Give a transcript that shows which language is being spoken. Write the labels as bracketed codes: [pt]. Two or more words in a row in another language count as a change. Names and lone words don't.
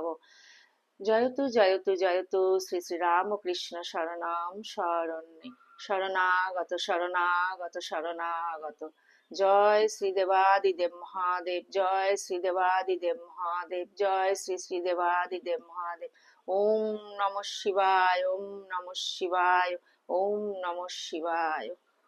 [sa] जयतु जयतु जयतु श्री श्री रामकृष्ण शरणम शरण्ये शरणागत शरणागत शरणागत। [bn] জয় শ্রী দেবাদিদেব মহাদেব, জয় শ্রী দেবাদিদেব মহাদেব, জয় শ্রী শ্রী দেবাদিদেব মহাদেব। [sa] ओम नमः शिवाय, ओम नमः शिवाय, ओम नमः शिवाय।